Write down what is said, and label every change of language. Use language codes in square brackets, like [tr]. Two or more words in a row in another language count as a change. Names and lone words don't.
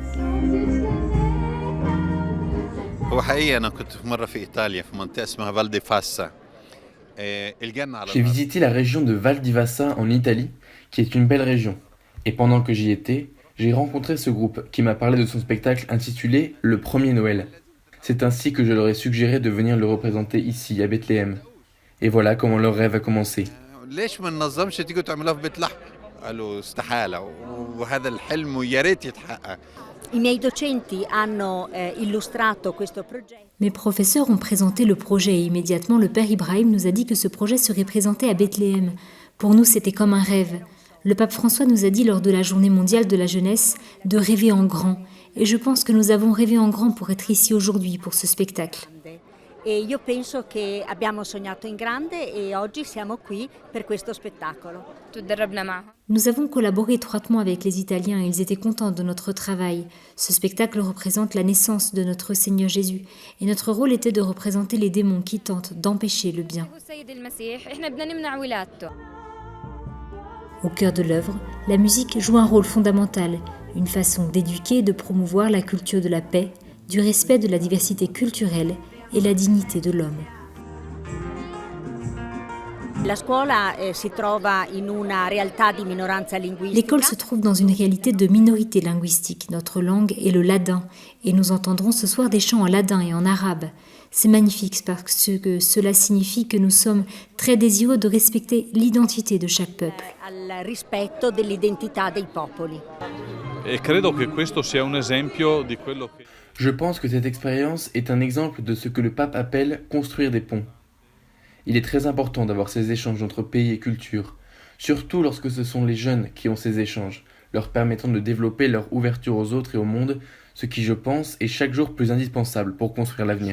[fr] J'ai visité la région de Val di Vassa en Italie, qui est une belle région. Et pendant que j'y étais, j'ai rencontré ce groupe qui m'a parlé de son spectacle intitulé « Le premier Noël ». C'est ainsi que je leur ai suggéré de venir le représenter ici, à Bethléem. Et voilà comment leur rêve a commencé. [ar] قالوا استحالة وهذا الحلم يا ريت يتحقق. [it] I miei docenti hanno illustrato questo progetto. [fr] Mes professeurs ont présenté le projet et immédiatement le père Ibrahim nous a dit que ce projet serait présenté à Bethléem. Pour nous, c'était comme un rêve. Le pape François nous a dit lors de la journée mondiale de la jeunesse de rêver en grand. Et je pense que nous avons rêvé en grand pour être ici aujourd'hui pour ce spectacle. [it] E io penso che abbiamo sognato in grande e oggi siamo qui per questo spettacolo. [fr] Nous avons collaboré étroitement avec les Italiens et ils étaient contents de notre travail. Ce spectacle représente la naissance de notre Seigneur Jésus et notre rôle était de représenter les démons qui tentent d'empêcher le bien. Au cœur de l'œuvre, la musique joue un rôle fondamental, une façon d'éduquer et de promouvoir la culture de la paix, du respect de la diversité culturelle et la dignité de l'homme. [it] La scuola si trova in una realtà di minoranza linguistica. [fr] L'école se trouve dans une réalité de minorité linguistique. Notre langue est le ladin et nous entendrons ce soir des chants en ladin et en arabe. C'est magnifique parce que cela signifie que nous sommes très désireux de respecter l'identité de chaque peuple. [it] Al rispetto dell'identità dei popoli. E credo che questo sia un esempio di quello che... [fr] Je pense que cette expérience est un exemple de ce que le pape appelle construire des ponts. Il est très important d'avoir ces échanges entre pays et cultures, surtout lorsque ce sont les jeunes qui ont ces échanges, leur permettant de développer leur ouverture aux autres et au monde, ce qui, je pense, est chaque jour plus indispensable pour construire l'avenir.